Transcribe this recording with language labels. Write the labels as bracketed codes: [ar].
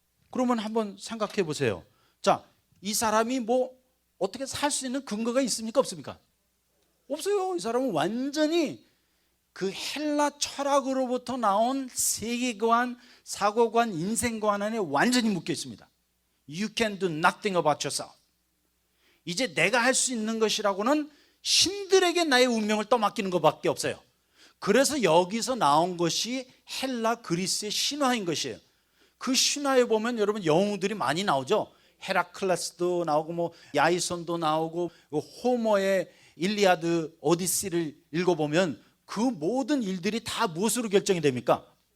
[ko] 그러면 한번 생각해 보세요. 자, 이 사람이 뭐 어떻게 살 수 있는 근거가 있습니까? 없습니까? 없어요. 이 사람은 완전히 그 헬라 철학으로부터 나온 세계관, 사고관, 인생관 안에 완전히 묶여 있습니다. [en] You can do nothing about yourself. [ko] 이제 내가 할 수 있는 것이라고는 신들에게 나의 운명을 떠맡기는 것밖에 없어요. 그래서 여기서 나온 것이 헬라 그리스의 신화인 것이에요. 그 신화에 보면 여러분 영웅들이 많이 나오죠. 헤라클레스도 나오고 뭐 야이손도 나오고 호머의 일리아드 오디시를 읽어보면 그 모든 일들이 다 무엇으로 결정이 됩니까?